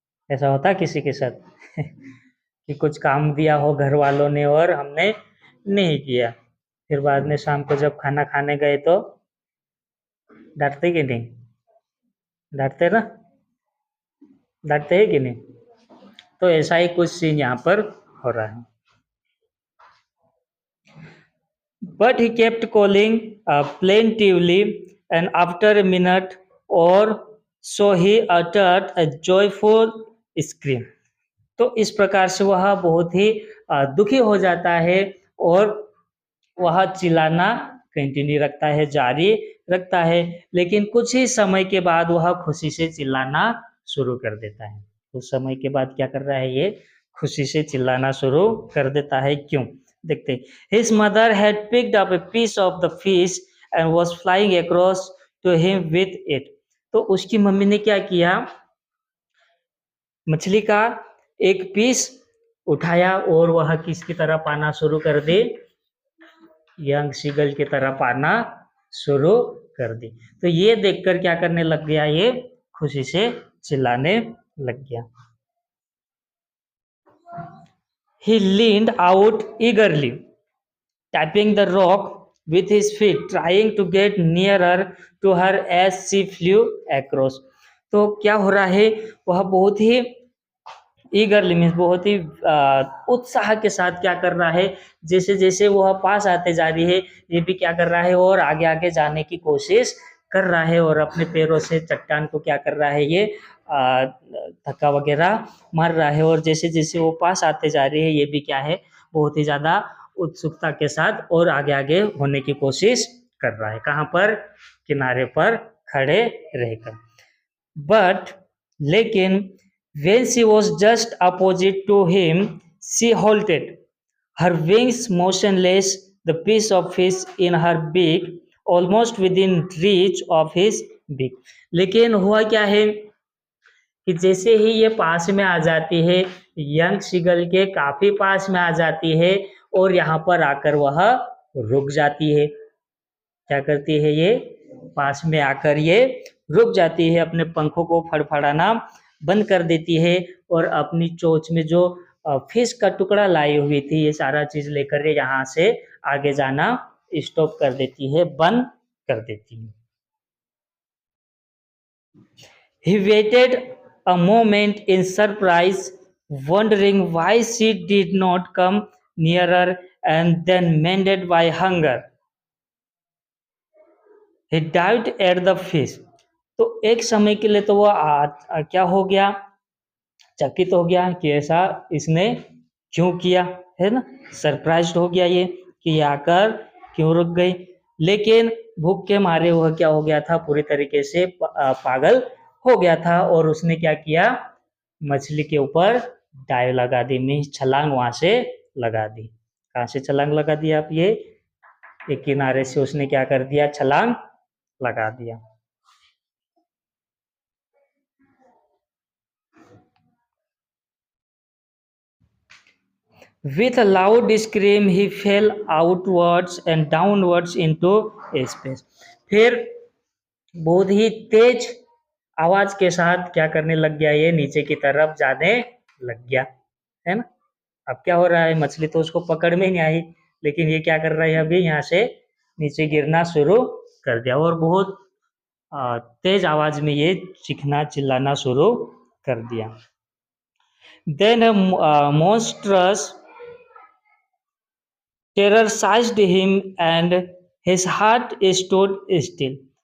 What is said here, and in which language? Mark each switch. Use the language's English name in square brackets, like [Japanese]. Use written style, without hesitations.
[Hindi] ऐसा होता किसी के साथ? कि कुछ काम दिया हो घर वालों ने और हमने नहीं किया, फिर बाद में शाम को जब खाना खाने गए तो डांटते कि नहीं? डांटते ना, डांटते हैं कि नहीं? तो ऐसा ही कुछ सीन यहाँ पर हो रहा है. [English] But he kept calling plaintively, and after a minute or so he uttered a joyful scream. [Hindi] तो इस प्रकार से वह बहुत ही दुखी हो जाता है, और वह चिल्लाना कंटिन्यू रखता है, जारी रखता है, लेकिन कुछ ही समय के बाद वह खुशी से चिल्लाना शुरू कर देता है. कुछ समय के बाद क्या कर रहा है, ये खुशी से चिल्लाना शुरू कर देता है. क्यों? देखते हैं. [English] His mother had picked up a piece of the fish and was flying across to him with it. [Hindi] तो उसकी मम्मी ने क्या किया, मछली का एक पीस उठाया, और वह किसकी तरह पाना शुरू कर दी, यंग सीगल की तरह पाना शुरू कर दी. तो ये देखकर क्या करने लग गया, ये खुशी से चिल्लाने लग गया. [English] He leaned out eagerly, tapping the rock with his feet, trying to get nearer to her as she flew across. [Hindi] तो क्या हो रहा है, वह बहुत ही ईगरली मीन्स बहुत ही उत्साह के साथ क्या कर रहा है, जैसे जैसे वह पास आते जा रही है ये भी क्या कर रहा है और आगे आगे जाने की कोशिश कर रहा है और अपने पैरों से चट्टान को क्या कर रहा है ये धक्का वगैरह मार रहा है और जैसे जैसे वो पास आते जा रही है ये भी क्या है बहुत ही ज्यादा उत्सुकता के साथ और आगे आगे होने की कोशिश कर रहा है, कहाँ पर, किनारे पर खड़े रहकर। [English] but [Hindi] लेकिन [English] when she was just opposite to him, she halted, her wings motionless, the piece of fish in her beak almost within reach of his beak। [Hindi] लेकिन हुआ क्या है कि जैसे ही ये पास में आ जाती है, यंग सीगल के काफी पास में आ जाती है और यहाँ पर आकर वह रुक जाती है। क्या करती है ये, पास में आकर ये रुक जाती है, अपने पंखों को फड़फड़ाना बंद कर देती है और अपनी चोंच में जो फिश का टुकड़ा लाई हुई थी ये सारा चीज लेकर ये यहाँ से आगे जाना स्टॉप कर देती है, बंद कर देती है। [English] He waited a moment in surprise, wondering why she did not come nearer, and then mended by hunger he dived at the fish। [Hindi] तो एक समय के लिए तो वो क्या हो गया, चकित हो गया कि ऐसा इसने क्यों किया, है ना, सरप्राइज्ड हो गया ये कि ये आकर क्यों रुक गई। लेकिन भूख के मारे वह क्या हो गया था, पूरी तरीके से पागल हो गया था और उसने क्या किया, मछली के ऊपर डाइव लगा दी, मीन्स छलांग वहां से लगा दी। कहाँ से छलांग लगा दिया आप, ये एक किनारे से उसने क्या कर दिया, छलांग लगा दिया। [English] With a loud scream, he fell outwards and downwards into space। [Hindi] फिर बहुत ही तेज आवाज के साथ क्या करने लग गया, ये नीचे की तरफ जाने लग गया, है ना। अब क्या हो रहा है, मछली तो उसको पकड़ में नहीं आई, लेकिन ये क्या कर रहा है, अभी यहाँ से नीचे गिरना शुरू कर दिया और बहुत तेज आवाज में ये चीखना चिल्लाना शुरू कर दिया। [English] Then a monstrous terrorized him and his heart stood still।